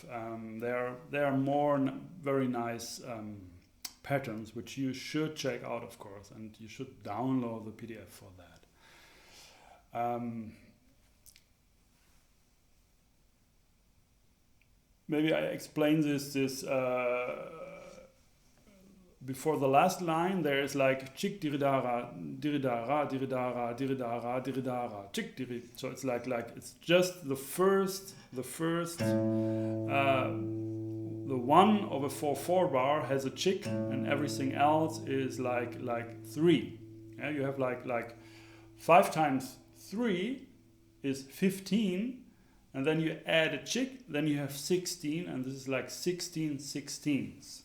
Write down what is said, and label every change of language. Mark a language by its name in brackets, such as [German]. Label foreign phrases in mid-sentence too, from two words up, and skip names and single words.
[English] There are more very nice patterns which you should check out, of course, and you should download the PDF for that. Maybe I explain this before the last line. There is like chik diridara, diridara, diridara, diridara, diridara, chik diri. So it's like it's just the first the 1 over 4/4 bar has a chick, and everything else is like 3. Yeah, you have like 5 times 3 is 15, and then you add a chick, then you have 16, and this is like 16 sixteenths.